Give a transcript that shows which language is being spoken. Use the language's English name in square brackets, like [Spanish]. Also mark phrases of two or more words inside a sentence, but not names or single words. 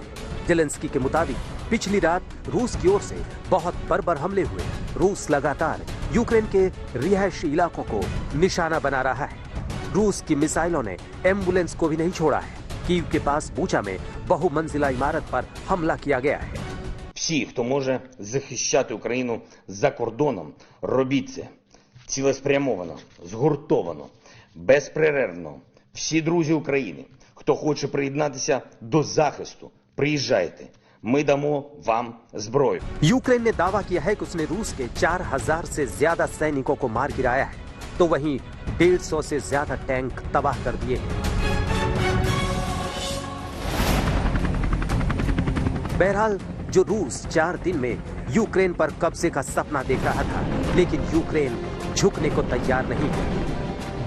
[Hindi] जेलेंस्की के मुताबिक पिछली रात रूस की ओर से बहुत बर्बर हमले हुए। रूस लगातार यूक्रेन के रिहायशी इलाकों को निशाना बना रहा है। रूस की मिसाइलों ने एम्बुलेंस को भी नहीं छोड़ा है। कीव के पास बूचा में बहुमंजिला इमारत पर हमला किया गया है। [Ukrainian] Всі, хто може захищати Україну за кордоном, робіть це цілеспрямовано, згуртовано, безперервно. Всі друзі України, хто хоче приєднатися до захисту, приїжджайте. Ми дамо вам зброю. [Hindi] यूक्रेन ने दावा किया है कि उसने रूस के 4000 से ज्यादा सैनिकों को मार गिराया है, तो वहीं 150 से ज्यादा टैंक तबाह कर दिए हैं। बहरहाल जो रूस 4 दिन में यूक्रेन पर कब्जे का सपना देख रहा था, लेकिन यूक्रेन झुकने को तैयार नहीं है।